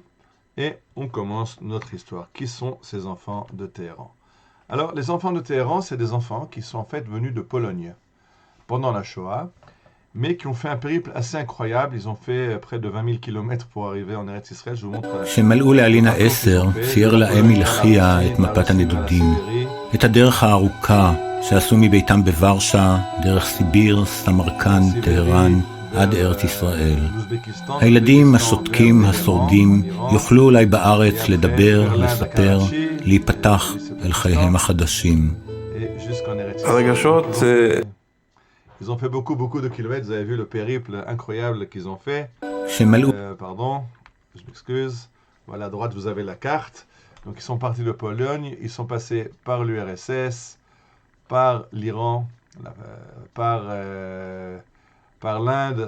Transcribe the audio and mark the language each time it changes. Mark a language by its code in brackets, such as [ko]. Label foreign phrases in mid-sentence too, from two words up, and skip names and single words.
[fr] Et on commence notre histoire. Qui sont ces enfants de Téhéran? Alors, les enfants de Téhéran, c'est des enfants qui sont en fait venus de Pologne pendant la Shoah, mais qui ont fait un périple assez incroyable. Ils ont fait près de 20 000 kilomètres pour arriver en Eretz Israël. Je vous montre [he] כשמלאו [fr] le [he] להלין [fr] parcours qu'ils [he] העשר, [fr] ont fait. [he] צייר [fr] De la [he] להם [fr] Pologne vers la [he] מלכיה [fr] Russie, [he] את [fr] la [he] מפת [fr] Russie vers la [he] הנדודים, [fr] Sibérie. [he] את הדרך הארוכה שעשו מביתם בוורשה, דרך סיביר, סמרקנד, טהרן, עד ארץ ישראל. הילדים השותקים, השורדים, יוכלו אולי בארץ לדבר, לספר, להיפתח אל חייהם החדשים. הרגשות, [fr] Ils ont fait beaucoup de kilomètres. Vous avez vu le périple incroyable qu'ils ont fait. [he] כשמלאו [fr] Pardon, je m'excuse. Voilà, à droite, vous avez la carte. Donc, ils sont partis de Pologne. Ils sont passés par l'URSS, par l'Iran, par l'Inde.